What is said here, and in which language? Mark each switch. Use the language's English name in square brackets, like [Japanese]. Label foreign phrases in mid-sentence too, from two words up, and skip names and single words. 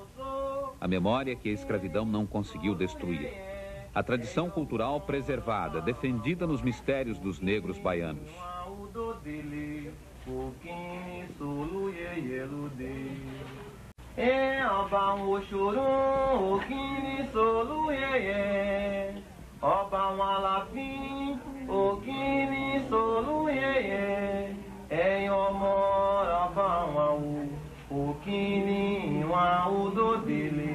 [Portuguese] A memória que a escravidão não conseguiu destruir. A tradição cultural preservada, defendida nos mistérios dos negros baianos. [Yoruba] Òkìní sòlú yẹyẹ lóde. Ọba wọn òṣòro, òkìní sòlú yẹyẹ. Ọba wọn Aláàfin, òkìní sòlú yẹyẹ. Ẹ̀yin ọmọ ọba wọn wò, òkìní wọn òdòdélé.